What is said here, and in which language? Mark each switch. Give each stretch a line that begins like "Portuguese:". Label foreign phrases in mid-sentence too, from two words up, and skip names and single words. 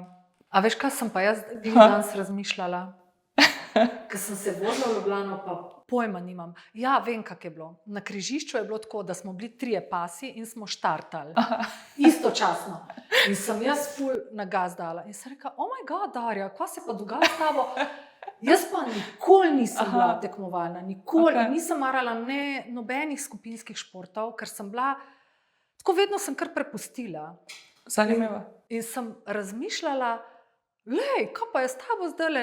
Slovenian: A veš, kaj sem pa jaz danes razmišljala? Ker sem se vozila v Ljubljano, pa pojma nimam. Ja, vem, kak je bilo. Na križišču je bilo tako, da smo bili 3 pasi in smo štartali. Istočasno. In sem jaz ful na gas dala. In sem rekla,
English: oh my god,
Slovenian: Darja, kaj se pa dogaja s tabo? Jaz pa nikoli nisem bila tekmovalna, nikoli. Okej. Nisem marala nobenih skupinskih športov, ker sem bila, tako vedno sem kar prepustila. Zanimivo. In sem razmišljala, lej, kaj pa je s tabo zdajle,